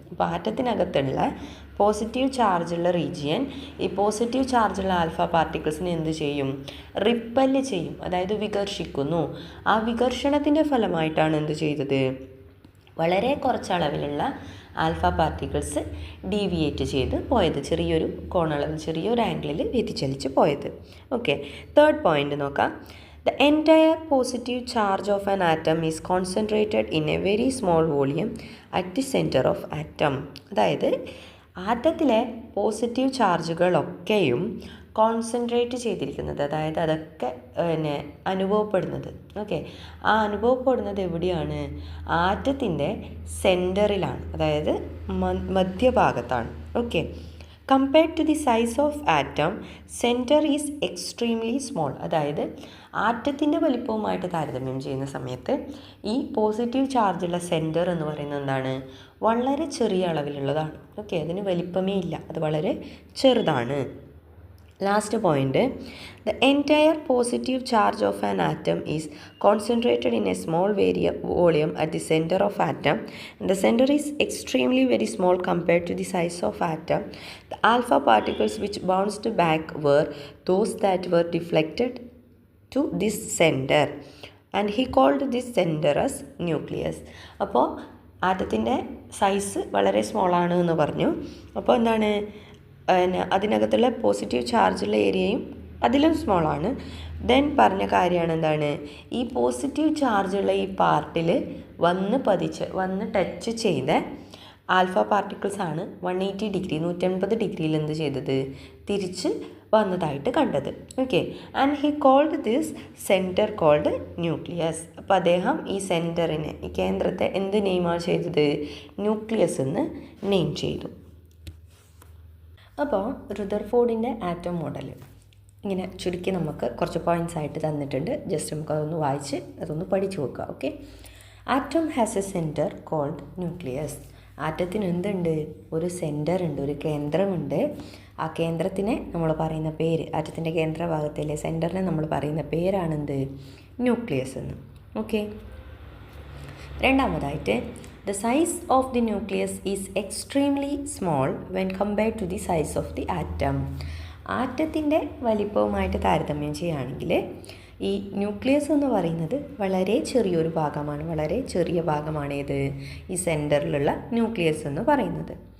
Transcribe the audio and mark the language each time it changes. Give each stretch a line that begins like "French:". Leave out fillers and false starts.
Malayalam: അപ്പോൾ ആറ്റത്തിനകത്തുള്ള പോസിറ്റീവ് ചാർജുള്ള റീജിയൻ ഈ പോസിറ്റീവ് ചാർജുള്ള ആൽഫ പാർട്ടിക്കിൾസിനെ എന്ത് ചെയ്യും, റിപ്പല് ചെയ്യും, അതായത് വികർഷിക്കുന്നു. ആ വികർഷണത്തിൻ്റെ ഫലമായിട്ടാണ് എന്ത് ചെയ്തത്, വളരെ കുറച്ചളവിലുള്ള ആൽഫ പാർട്ടിക്കിൾസ് ഡീവിയേറ്റ് ചെയ്ത് പോയത്, ചെറിയൊരു കോണളവിൽ ചെറിയൊരു ആംഗിളിൽ വ്യതിചലിച്ച് പോയത്. ഓക്കെ, തേർഡ് പോയിന്റ് നോക്കാം.
English: The entire positive charge of an atom is concentrated in a very small volume at the center of atom.
Malayalam: അതായത് ആറ്റത്തിലെ പോസിറ്റീവ് ചാർജുകളൊക്കെയും കോൺസെൻട്രേറ്റ് ചെയ്തിരിക്കുന്നത്, അതായത് അതൊക്കെ പിന്നെ അനുഭവപ്പെടുന്നത്, ഓക്കെ, ആ അനുഭവപ്പെടുന്നത് എവിടെയാണ്, ആറ്റത്തിൻ്റെ സെൻറ്ററിലാണ്, അതായത് മധ്യഭാഗത്താണ്. Okay,
English: Compared to the size of atom centre is extremely small.
Malayalam: അതായത് ആറ്റത്തിൻ്റെ വലിപ്പവുമായിട്ട് താരതമ്യം ചെയ്യുന്ന സമയത്ത് ഈ പോസിറ്റീവ് ചാർജുള്ള സെൻറ്റർ എന്ന് പറയുന്നത് എന്താണ്, വളരെ ചെറിയ അളവിലുള്ളതാണ്. ഓക്കെ, അതിന് വലിപ്പമേ ഇല്ല, അത് വളരെ ചെറുതാണ്.
English: Last point, the entire positive charge of an atom is concentrated in a small volume at the centre of atom. The centre is extremely very small compared to the size of atom. The alpha particles which bounced back were those that were deflected to this center and he called this center as nucleus.
Malayalam: അപ്പോൾ ആറ്റത്തിൻ്റെ size വളരെ സ്മോളാണ് എന്ന് പറഞ്ഞു. അപ്പോൾ എന്താണ്, അതിനകത്തുള്ള positive ചാർജുള്ള ഏരിയയും അതിലും സ്മോളാണ്. ദെൻ പറഞ്ഞ കാര്യമാണ് എന്താണ്, ഈ പോസിറ്റീവ് ചാർജുള്ള ഈ പാർട്ടിൽ വന്ന് ടച്ച് ചെയ്ത ആൽഫ പാർട്ടിക്കിൾസ് ആണ് 180 ഡിഗ്രി 180 ഡിഗ്രിയിൽ എന്ത് ചെയ്തത്, തിരിച്ച് വന്നതായിട്ട് കണ്ടത്.
English: Okay, and he called this centre called nucleus.
Malayalam: അപ്പോൾ അദ്ദേഹം ഈ സെൻറ്ററിനെ, ഈ കേന്ദ്രത്തെ എന്ത് നെയിമാണ് ചെയ്തത്, ന്യൂക്ലിയസ് എന്ന് നെയിം ചെയ്തു. അപ്പോൾ റുദർഫോർഡിൻ്റെ ആറ്റം മോഡൽ ഇങ്ങനെ ചുരുക്കി നമുക്ക് കുറച്ച് പോയിൻറ്റ്സ് ആയിട്ട് തന്നിട്ടുണ്ട്.
English: just
Malayalam: നമുക്ക് അതൊന്ന് വായിച്ച് അതൊന്ന് പഠിച്ചു നോക്കുക.
English: Okay, atom has a centre called nucleus.
Malayalam: ആറ്റത്തിന് എന്തുണ്ട്, ഒരു സെൻറ്റർ ഉണ്ട്, ഒരു കേന്ദ്രമുണ്ട്. ആ കേന്ദ്രത്തിനെ നമ്മൾ പറയുന്ന പേര്, ആറ്റത്തിൻ്റെ കേന്ദ്രഭാഗത്തിലെ സെൻറ്ററിനെ നമ്മൾ പറയുന്ന പേരാണെന്ത്, ന്യൂക്ലിയസ് എന്ന്.
English: okay,
Malayalam: രണ്ടാമതായിട്ട്
English: the size of the nucleus is extremely small when compared to the size of the atom.
Malayalam: ആറ്റത്തിൻ്റെ വലിപ്പവുമായിട്ട് താരതമ്യം ചെയ്യുകയാണെങ്കിൽ ഈ ന്യൂക്ലിയസ് എന്ന് പറയുന്നത് വളരെ ചെറിയൊരു ഭാഗമാണ്, വളരെ ചെറിയ ഭാഗമാണ് ഏത്, ഈ സെൻറ്ററിലുള്ള ന്യൂക്ലിയസ് എന്ന് പറയുന്നത്.